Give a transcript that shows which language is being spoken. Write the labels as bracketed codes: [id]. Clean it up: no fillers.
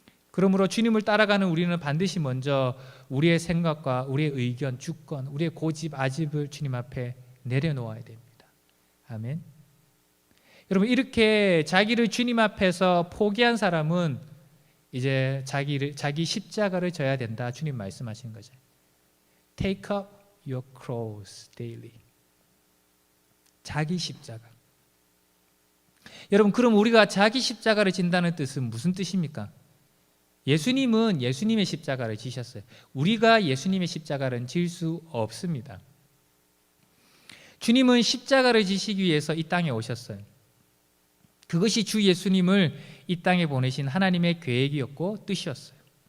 [ko] 그러므로 주님을 따라가는 우리는 반드시 먼저 우리의 생각과 우리의 의견, 주권, 우리의 고집, 아집을 주님 앞에 내려놓아야 됩니다. 아멘. 여러분, 이렇게 자기를 주님 앞에서 포기한 사람은 이제 자기 십자가를 져야 된다, 주님 말씀하신 거죠. [en] Take up your cross daily. [ko] 자기 십자가. 여러분, 그럼 우리가 자기 십자가를 진다는 뜻은 무슨 뜻입니까? 예수님은 예수님의 십자가를 지셨어요. 우리가 예수님의 십자가를 질 수 없습니다. 주님은 십자가를 지시기 위해서 이 땅에 오셨어요. 그것이 주 예수님을 이 땅에 보내신 하나님의 계획이었고 뜻이었어요.